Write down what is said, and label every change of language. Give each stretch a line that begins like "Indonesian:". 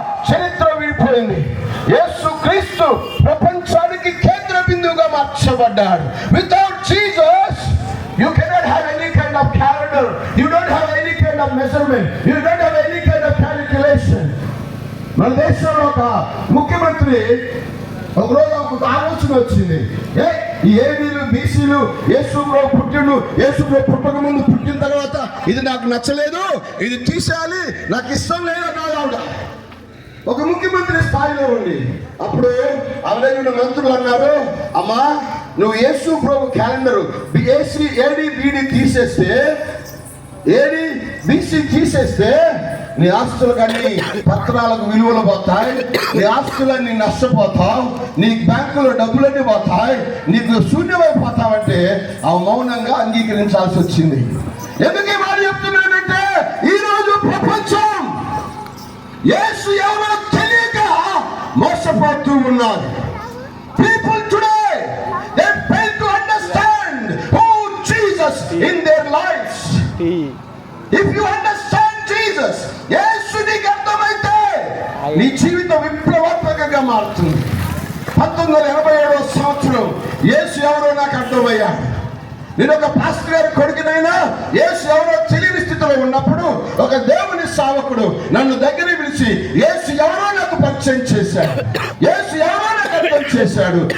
Telugu: చరిత్ర విడిపోయింది. యేసు క్రీస్తు ప్రపంచానికి కేంద్ర బిందువుగా మార్చబడ్డాడు.
English: Without Jesus you cannot have any kind of calendar, you don't have any kind of measurement, you don't have any kind of calculation.
Telugu: మన దేశంలో ఒక ముఖ్యమంత్రి ఒకరోజు ఒక ఆలోచన వచ్చింది. ఈ ఏడీలు బీసీలు యేసు ప్రభు పుట్టిండు, యేసు ప్రభు పుట్టక ముందు పుట్టిన తర్వాత ఇది నాకు నచ్చలేదు, ఇది తీసేయాలి, నాకు ఇష్టం లేదు అన్నాడు ఆవిడ. ఒక ముఖ్యమంత్రి స్థాయిలో ఉండి అప్పుడు అవరైన మంత్రులు అన్నారు, అమ్మా నువ్వు యేసు ప్రభు క్యాలెండరు ఏడి బీడీ తీసేస్తే, ఏడి బీసీ తీసేస్తే నీ ఆస్తులకన్నీ పత్రాలకు విలువలు పోతాయి, నీ ఆస్తులన్నీ నష్టపోతావు, నీ బ్యాంకులో డబ్బులన్నీ పోతాయి, నీకు శూన్యమైపోతావంటే ఆ మౌనంగా అంగీకరించాల్సి వచ్చింది. ఎందుకు ఈ మాట చెప్తున్నానంటే ఈరోజు ప్రపంచం యేసు ఎవరో తెలియక మోసపోతూ ఉన్నారు.
English: People today they fail to understand who Jesus in their lives. If you understand Jesus,
Telugu: యేసు నీకు అర్థమైతే నీ జీవితం విప్లవాత్మకంగా మారుతుంది. 1987వ సంవత్సరం యేసు ఎవరో నాకు అర్థమయ్యాడు. నేను ఒక పాస్టర్ గారి కొడుకునైనా యేసు ఎవరో తెలియని స్థితిలో ఉన్నప్పుడు ఒక దేవుని సేవకుడు నన్ను దగ్గర పిలిచి యేసు ఎవరో నాకు పరిచయం చేశాడు, యేసు ఎవరో నాకు అర్థం చేశాడు.